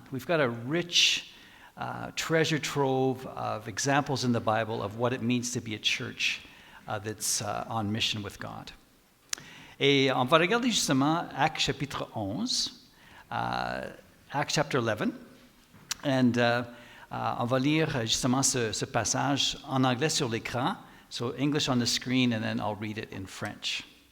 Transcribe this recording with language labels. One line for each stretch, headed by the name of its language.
English: We've got a rich treasure trove of examples in the Bible of what it means to be a church that's on mission with God.
French: Et on va regarder justement Actes chapitre 11, Acts chapter 11, and on va lire justement ce passage en anglais sur l'écran.
English: So English on the screen, and then I'll read it in French.